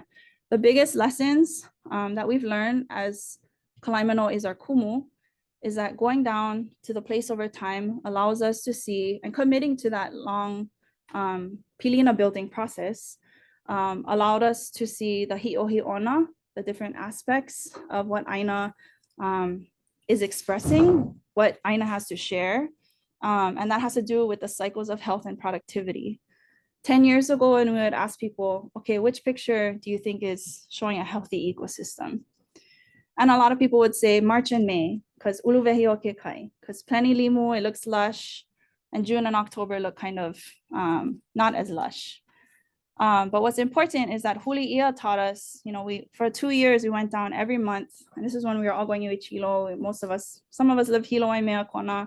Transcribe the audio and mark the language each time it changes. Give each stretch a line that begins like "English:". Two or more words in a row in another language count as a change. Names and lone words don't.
English: The biggest lessons that we've learned as Kalaimano is our kumu, is that going down to the place over time allows us to see, and committing to that long pilina building process allowed us to see the hi'ohi'ona, the different aspects of what Aina is expressing, what Aina has to share. And that has to do with the cycles of health and productivity. 10 years ago, when we would ask people, okay, which picture do you think is showing a healthy ecosystem? And a lot of people would say March and May, because
Hawaiian: uluwehi o ke kai,
English: because plenty limu, it looks lush, and June and October look kind of not as lush. But what's important is that Huli'ia taught us, for 2 years, we went down every month. And this is when we were all going to Hilo. Some of us live Hilo and Mea Kona.